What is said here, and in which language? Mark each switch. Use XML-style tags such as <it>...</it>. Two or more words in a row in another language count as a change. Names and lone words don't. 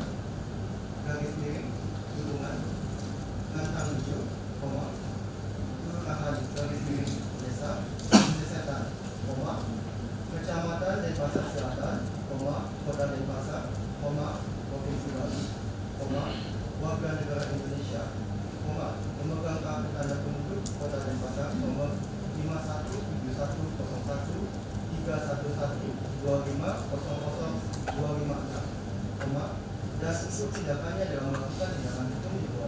<id>garis miring, Hubungan, Lantang Lucu, Kelurahan garis miring Desa Sesetan, Kecamatan Denpasar Selatan, Kota Denpasar, Provinsi Bali, Warga Negara Indonesia, pemegang kartu tanda penduduk Kota Denpasar nomor 51713125002556, dan unsur tindakannya dalam melakukan tindakan hukum di bawah</id>